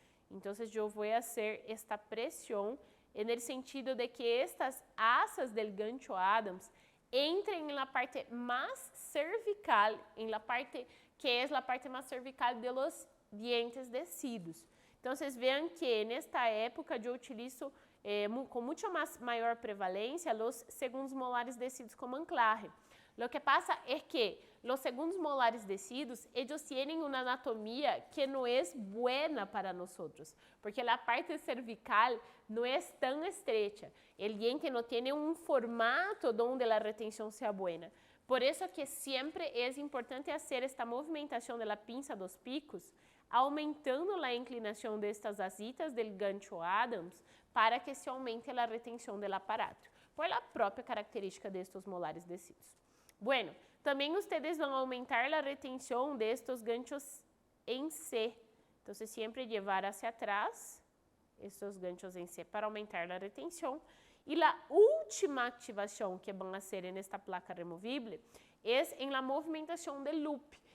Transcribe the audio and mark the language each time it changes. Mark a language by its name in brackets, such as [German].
[Portuguese] Então, eu vou fazer esta pressão no sentido de que estas asas [Spanish] del gancho Adams [Portuguese] entrem na parte mais cervical, na parte que é a parte mais cervical [Spanish] de los dientes descidos. [Portuguese] Então, vocês veem que nesta época eu utilizo com muito maior prevalência os segundos molares descidos como anclaje. [Spanish] Lo que pasa es que los segundos molares descidos, ellos tienen una anatomía que no es buena para nosotros, porque la parte cervical no es tan estrecha. El diente no tiene un formato donde la retención sea buena. Por eso que siempre es importante hacer esta movimentación de la pinza dos picos, aumentando la inclinación de estas asitas del gancho Adams para que se aumente la retención del aparato, por la propia característica de estos molares descidos. Bueno, [Portuguese] também [Spanish] ustedes [Portuguese] vão aumentar a retenção [Spanish] de estos ganchos [Portuguese] em C. Então, sempre levar [Spanish] hacia atrás [Portuguese] estes ganchos em C para aumentar a retenção. E a última ativação que vão fazer nesta placa removível é em [Spanish] la [Portuguese] movimentação do loop.